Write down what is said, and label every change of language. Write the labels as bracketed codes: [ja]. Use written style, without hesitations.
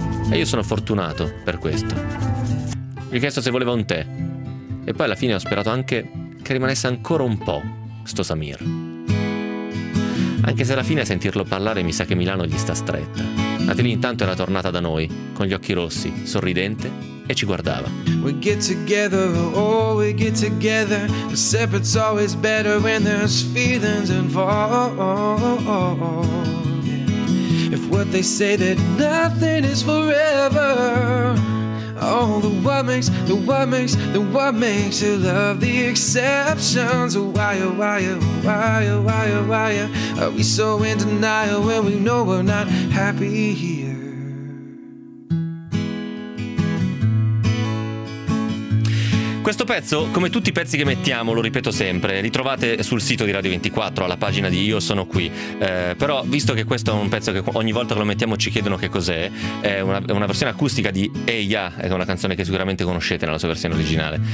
[it] E io sono fortunato per questo. Gli ho chiesto se voleva un tè. E poi alla fine ho sperato anche che rimanesse ancora un po' sto Samir. Anche se alla fine a sentirlo parlare mi sa che Milano gli sta stretta. Natalie intanto era tornata da noi, con gli occhi rossi, sorridente, e ci guardava. [en] We get together, oh we get together, except it's always better when there's feelings involved. If what they say that nothing is forever. Oh, the what makes you love the exceptions. Why are we so in denial when we know we're not happy here? [it] Questo pezzo, come tutti i pezzi che mettiamo, lo ripeto sempre, li trovate sul sito di Radio 24, alla pagina di Io sono qui. Però, visto che questo è un pezzo che ogni volta che lo mettiamo ci chiedono che cos'è, è una versione acustica di Eia, è una canzone che sicuramente conoscete nella sua versione originale.